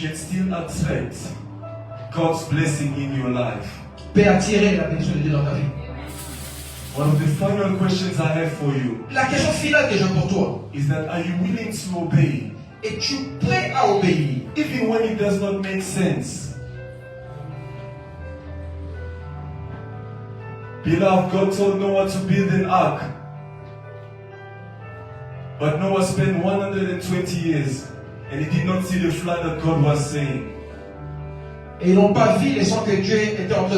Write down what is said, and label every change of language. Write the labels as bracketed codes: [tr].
[en] can still attract God's blessing in your life. [fr] Peut attirer la bénédiction de Dieu dans ta vie. [en] One of the final questions I have for you [fr] La question finale que j'ai pour toi. [en] is that are you willing to obey [fr] Es-tu prêt à obéir? [en] even when it does not make sense? Beloved, God told Noah to build an ark. But Noah spent 120 years and he did not see the flood that God was saying. [fr] Et ils n'ont pas vu les sons que Dieu était en train